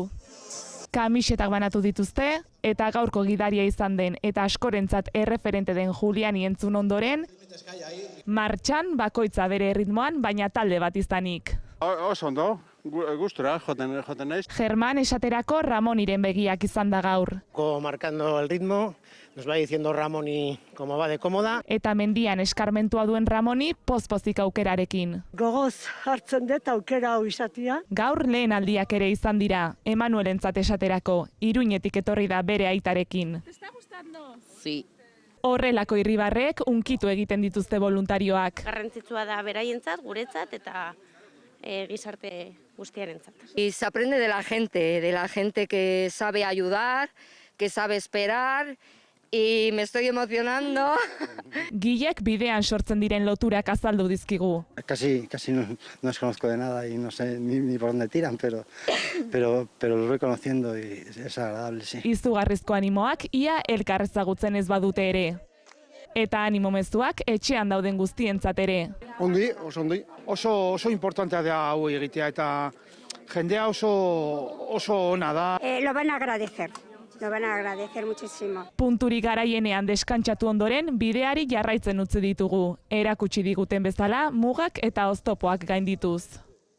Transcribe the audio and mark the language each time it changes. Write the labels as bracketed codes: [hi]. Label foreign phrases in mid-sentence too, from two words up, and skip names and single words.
[eu] Kamisetak banatu dituzte, eta gaurko gidaria izan den eta askorentzat erreferente den Juliani entzun ondoren, martxan bakoitza bere erritmoan, baina talde bat izanik. Oso ondo, gustura joten naiz. Germán esaterako Ramoniren begiak izan da gaur. [es] Marcando el ritmo, nos va diciendo Ramoni cómo va de cómoda. [eu] Eta mendian eskarmentua duen Ramoni pozpozik aukerarekin. Gogoz hartzen dut aukera hau izatia. Gaur lehen aldiak ere izan dira, Emanuelentzat esaterako, Iruñetik etorri da bere aitarekin. [es] ¿Te está gustando? Sí. [eu] Horrelako irribarrek unkitu egiten dituzte voluntarioak. Garrantzitsua da beraientzat, guretzat eta gizarte guztiarentzat. [es] Y se aprende de la gente que sabe ayudar, que sabe esperar, y me estoy emocionando. [eu] Gilek bidean sortzen diren loturak azaldu dizkigu. [es] Casi no os conozco de nada y no sé ni por dónde tiran, pero los voy conociendo y es agradable, sí. [eu] Izugarrizko animoak ia elkar ezagutzen ez badute ere. Eta animo mezuak etxean dauden guztientzat ere. Ondi, oso ondi. Oso importantea da hau egitea eta jendea oso ona da. [es] Lo van a agradecer. Lo van a agradecer muchísimo. [eu] Punturik garaienean deskantsatu ondoren bideari jarraitzen utzi ditugu. Erakutsi diguten bezala mugak eta oztopoak gaindituz.